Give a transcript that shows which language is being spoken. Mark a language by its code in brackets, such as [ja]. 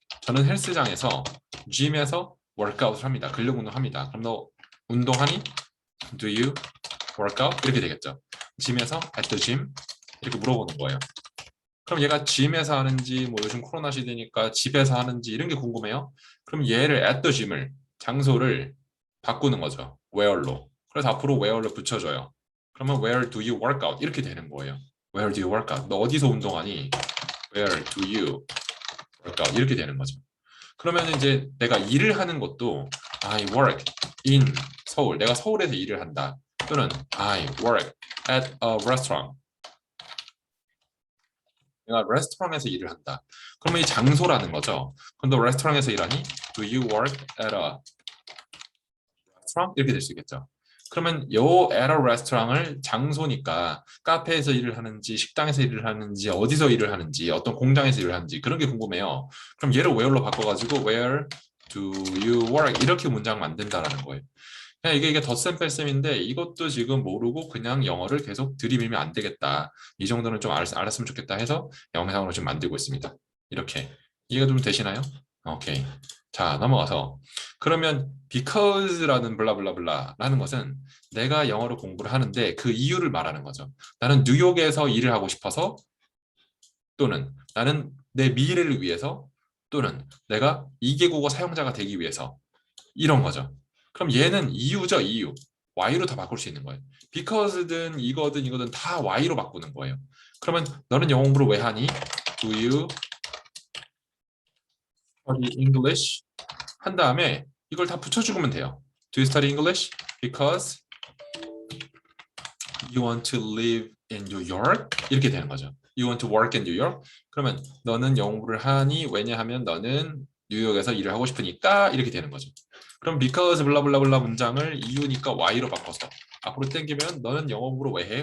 [ko] 저는 헬스장에서 gym에서 workout을 합니다. 근력 운동합니다. 그럼 너 운동하니? [en] Do you work out? [ko] 이렇게 되겠죠. gym에서 [en] at the gym [ko] 이렇게 물어보는 거예요. 그럼 얘가 gym에서 하는지 뭐 요즘 코로나 시대니까 집에서 하는지 이런 게 궁금해요. 그럼 얘를 at the gym을 장소를 바꾸는 거죠. where로. 그래서 앞으로 where를 붙여줘요. [en] 그러면 where do you work out? [ko] 이렇게 되는 거예요. [en] where do you work out? [ko] 너 어디서 운동하니? [en] where do you work out? [ko] 이렇게 되는 거죠. 그러면 이제 내가 일을 하는 것도 [en] I work in [ko] 서울. 내가 서울에서 일을 한다. 또는 [en] I work at a restaurant. [ko] 내가 레스토랑에서 일을 한다. 그러면 이 장소라는 거죠. 그럼 너 레스토랑에서 일하니? [en] Do you work at a restaurant? [ko] 이렇게 될 수 있겠죠. 그러면 요 [en] at a restaurant [ko] 을 장소니까 카페에서 일을 하는지 식당에서 일을 하는지 어디서 일을 하는지 어떤 공장에서 일을 하는지 그런 게 궁금해요. 그럼 얘를 where로 바꿔가지고 [en] where do you work? [ko] 이렇게 문장 만든다라는 거예요. 그냥 이게 덧셈 뺄셈인데 이것도 지금 모르고 그냥 영어를 계속 들이밀면 안 되겠다. 이 정도는 좀 알았으면 좋겠다 해서 영상으로 지금 만들고 있습니다. 이렇게 이해가 좀 되시나요? 오케이. 자, 넘어가서 그러면 because라는 블라블라블라라는 것은 내가 영어를 공부를 하는데 그 이유를 말하는 거죠. 나는 뉴욕에서 일을 하고 싶어서 또는 나는 내 미래를 위해서 또는 내가 2개국어 사용자가 되기 위해서 이런 거죠. 그럼 얘는 이유죠, 이유. Y로 다 바꿀 수 있는 거예요. Because든 이거든 다 Y로 바꾸는 거예요. 그러면 너는 영어 공부를 왜 하니? [en] Do you study English? [ko] 한 다음에 이걸 다 붙여주면 돼요. [en] Do you study English? Because you want to live in New York? [ko] 이렇게 되는 거죠. [en] You want to work in New York? [ko] 그러면 너는 영어 공부를 하니? 왜냐하면 너는 뉴욕에서 일을 하고 싶으니까 이렇게 되는 거죠. 그럼 because 블라블라블라 문장을 이유니까 Y로 바꿔서 앞으로 당기면 너는 영어 공부를 왜 해?